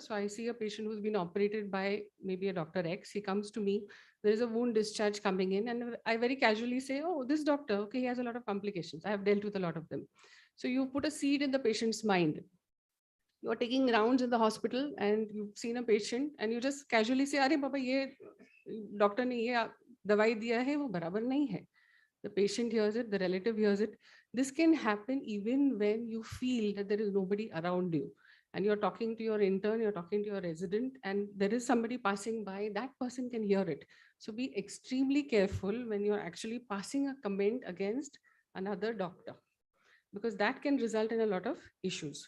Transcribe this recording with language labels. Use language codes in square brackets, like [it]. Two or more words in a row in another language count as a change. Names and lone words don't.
[en] So I see a patient who's been operated by maybe a Dr. X. He comes to me, there is a wound discharge coming in, and I very casually say, oh, this doctor, okay, he has a lot of complications. I have dealt with a lot of them. So you put a seed in the patient's mind. You're taking rounds in the hospital and you've seen a patient and you just casually say, [hi] "अरे बाबा, ये डॉक्टर ने ये दवाई दिया है, वो बराबर नहीं है." [en] The patient hears it, the relative hears it. This can happen even when you feel that there is nobody around you and you're talking to your intern, you're talking to your resident, and there is somebody passing by, that person can hear it. So be extremely careful when you're actually passing a comment against another doctor, because that can result in a lot of issues.